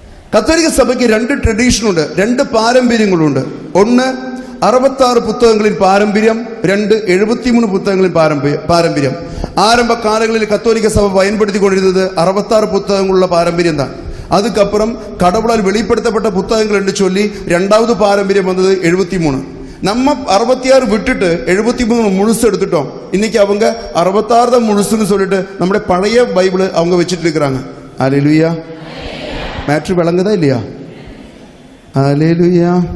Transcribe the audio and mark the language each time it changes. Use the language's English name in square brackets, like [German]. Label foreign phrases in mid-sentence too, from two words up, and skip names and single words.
[Malayalam] കത്തോലിക്ക സഭയ്ക്ക് 2 ട്രഡീഷനുണ്ട്, 2 പാരമ്പര്യങ്ങളുണ്ട്. ഒന്ന് 66 പുസ്തകങ്ങളിൽ പാരമ്പര്യം, 2 73 പുസ്തകങ്ങളിൽ പാരമ്പര്യം. ആരംഭ കാലങ്ങളിൽ കത്തോലിക്ക സഭ பயன்படுத்திക്കൊണ്ടിരുന്നത് 66 പുസ്തകങ്ങളുള്ള പാരമ്പര്യം தான். [Tamil] அதுக்கப்புறம் கடவுளால் வெளிப்படுத்தப்பட்ட புத்தகங்கள் என்று சொல்லி 2வது பாரம்பரியம் வந்தது 73. நம்ம 66 விட்டுட்டு 73 முழுசு எடுத்துட்டோம். இன்னைக்கு அவங்க 66 தான் முழுசுன்னு சொல்லிட்டு நம்முடைய பழைய பைபிள் அவங்க வச்சுட்டு இருக்கிறாங்க. ஹல்லேலூயா. மேட்ரு விளங்குதா இல்லையா? ஹல்லேலூயா.